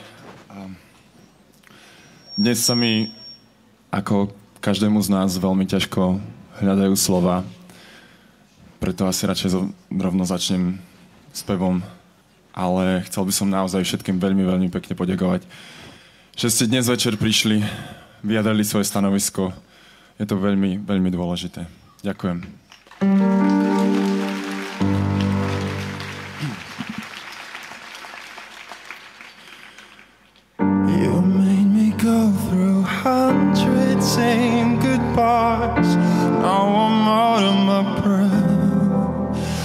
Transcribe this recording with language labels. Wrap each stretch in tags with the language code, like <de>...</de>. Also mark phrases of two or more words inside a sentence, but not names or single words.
<sk>Dnes sa mi ako každému z nás veľmi ťažko hľadajú slova, preto asi radšej rovno začnem spevom, ale chcel by som naozaj všetkým veľmi, veľmi pekne poďakovať, že ste dnes večer prišli, vyjadrili svoje stanovisko. Je to veľmi, veľmi dôležité. Ďakujem.</sk> <en>Saying goodbyes, now I'm out of my breath.</en>